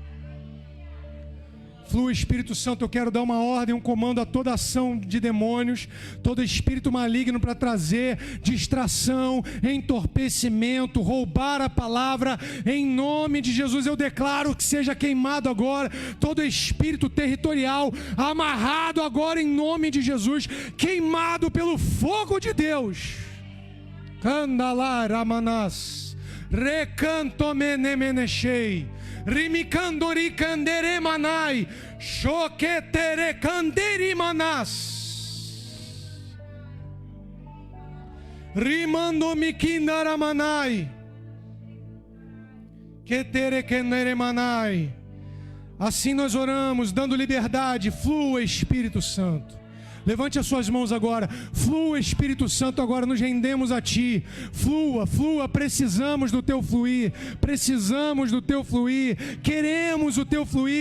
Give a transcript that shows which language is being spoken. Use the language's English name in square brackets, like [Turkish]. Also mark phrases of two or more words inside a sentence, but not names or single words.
[Portuguese] Flua, Espírito Santo, eu quero dar uma ordem, um comando a toda ação de demônios, todo espírito maligno para trazer distração, entorpecimento, roubar a palavra. Em nome de Jesus eu declaro que seja queimado agora todo espírito territorial, amarrado agora em nome de Jesus, queimado pelo fogo de Deus. Candalar amanás, recanto menemenechei. Rimikandori kandere manai, shoketere kanderi manas. Rimando mikindara manai, ketere kandere manai. Assim nós oramos, dando liberdade. Flua, Espírito Santo. Levante as suas mãos agora. Flua, Espírito Santo, agora nos rendemos a Ti. Flua, flua, precisamos do Teu fluir. Precisamos do Teu fluir. Queremos o Teu fluir.